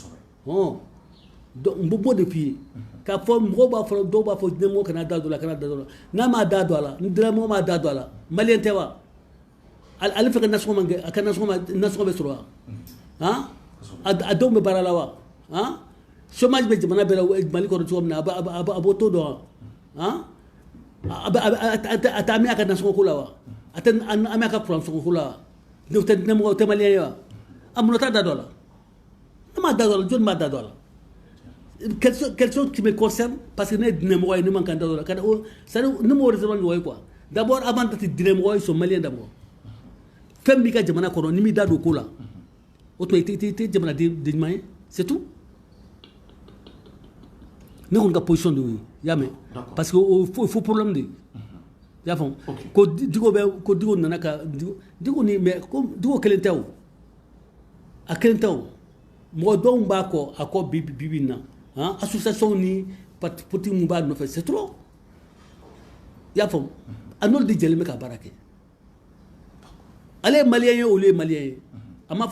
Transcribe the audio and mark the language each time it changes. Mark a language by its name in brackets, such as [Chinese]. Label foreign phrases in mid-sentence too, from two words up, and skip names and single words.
[Bambara] donc n b'o de f'i ye k'a fɔ mɔgɔw b'a fɔ dɔw b'a fɔ diinɛmɔgɔ kana da don a la kana da don a la n'a m'a da don a la ni diinɛmɔgɔ m'a da don a la maliyɛn tɛ wa ale fɛ ka nasɔngɔ man kɛ a ka nasɔngɔ bɛ sɔrɔ wa a denw bɛ baara la wa chômage bɛ jamana bɛɛ la Mali kɔnɔ cogo min na a b'o to dɔn wa a t'a mɛn a ka nasɔngɔ ko la wa a tɛ a mɛn a ka kuran sɔngɔ ko la wa o tɛ diinɛmɔgɔ o tɛ maliyɛn ye wa a mun na t'a da don a la ne m'a da don a la jɔnni m'a da don a la [French] quelque chose qui me concerne parce que [Bambara] ne ye diinɛmɔgɔ ye ne man kan da don a la c'est-à-dire ne m'o raisonnement ɲɔgɔn ye quoi [French] d'abord avant d'être [Bambara] diinɛmɔgɔ [French] ils sont maliens d'abord [Bambara] fɛn b'i ka jamana kɔnɔ ni m'i da don ko la o tuma i tɛ jamanaden ɲuman ye [French] c'est tout [Bambara] ne kɔni ka position de y'o ye i y'a mɛn [French] parce que [Bambara] o fo problème de i y'a faamu ko Diko nana ka Diko ni mais ko Diko kelen tɛ o a kelen tɛ o mɔgɔ dɔw b'a kɔ a kɔ bi na association ni [French] parti politique [Bambara] mun b'a nɔfɛ [French] c'est trop [Bambara] i y'a faamu a n'olu de jɛlen bɛ ka baara kɛ ale ye maliyɛn ye olu ye maliyɛn ye a m'a